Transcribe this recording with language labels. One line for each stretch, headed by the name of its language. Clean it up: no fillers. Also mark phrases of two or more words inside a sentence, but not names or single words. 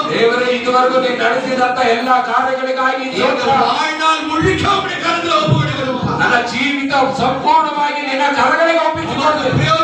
Kannada: ದೇವರೇ, ಇದುವರೆಗೂ ನೀನು ನಡೆಸಿದಂತ ಎಲ್ಲಾ ಕಾರ್ಯಗಳಿಗಾಗಿ ಸ್ತೋತ್ರ.
Tamil: வாழ்நாள் முழுக்க உங்களுடைய கரத்துல ஒப்பு கொடுக்கிறோம்.
Kannada: ನನ್ನ ಜೀವಿತ ಸಂಪೂರ್ಣವಾಗಿ ನಿನ್ನ ಕರಗಳಿಗೆ ಒಪ್ಪಿಸಿಕೊಡ್ರಿ.